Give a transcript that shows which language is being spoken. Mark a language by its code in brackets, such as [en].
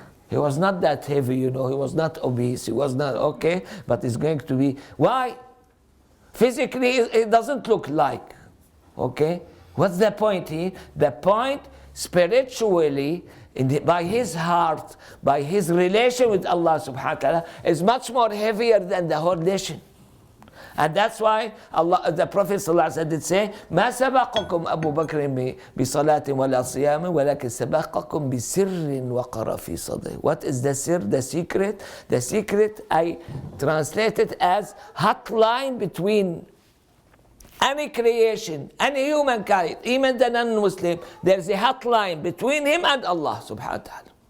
[en] He was not that heavy, he was not obese, he was not, okay, but he's going to be, why? Physically, it doesn't look like, okay? What's the point here? The point, spiritually, by his heart, by his relation with Allah subhanahu wa ta'ala, is much more heavier than the whole nation. And that's why the Prophet ﷺ did say, [ar] ما سبقكم أبو بكر بصلاة ولا صيام ولكن سبقكم بسر وقر في صدره. [en] What is the sir, the secret? The secret I translate it as hotline between any creation, any humankind, even the non-Muslim. There's a hotline between him and Allah subhanahu wa ta'ala.